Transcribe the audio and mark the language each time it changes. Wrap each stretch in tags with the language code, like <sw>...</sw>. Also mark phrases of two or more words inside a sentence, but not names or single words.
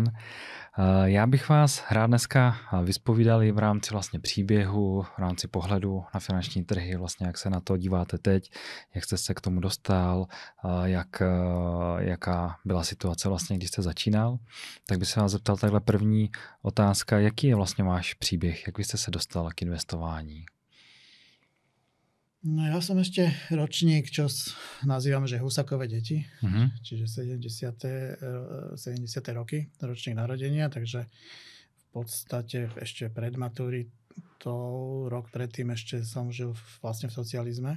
<cs>Já bych vás rád dneska vyspovídal v rámci vlastně příběhu, v rámci pohledu na finanční trhy, vlastně jak se na to díváte teď, jak jste se k tomu dostal, jaká byla situace vlastně, když jste začínal. Tak bych se vás zeptal takhle první otázka, jaký je vlastně váš příběh, jak vy jste se dostal k investování?</cs> <sk>No ja som ešte ročník, čo nazývame, že Husakové deti, čiže 70. roky, ročník narodenia, takže v podstate ešte pred maturitou, rok predtým ešte som žil vlastne v socializme.</sk>